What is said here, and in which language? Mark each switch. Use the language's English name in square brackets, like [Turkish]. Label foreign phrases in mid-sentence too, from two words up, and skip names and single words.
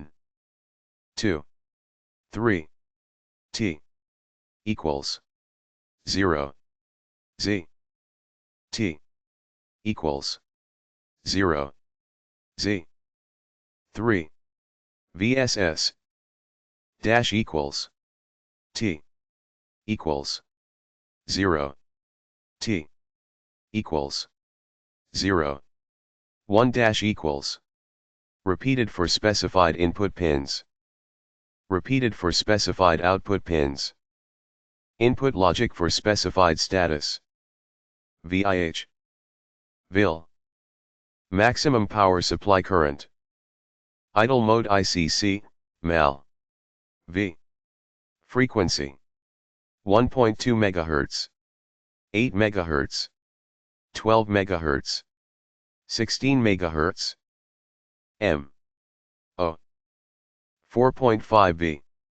[English] 2. 3. T. Equals. 0. Z. T. Equals. 0. Z. 3. VSS. Dash equals. T. Equals. 0. T. Equals. 0. 1 dash equals. Repeated for specified input pins. Repeated for specified output pins. Input logic for specified status. VIH. VIL. Maximum power supply current. Idle mode ICC, MAL. V. Frequency. 1.2 MHz. 8 MHz. 12 MHz. 16 MHz. M. O. 4.5 V.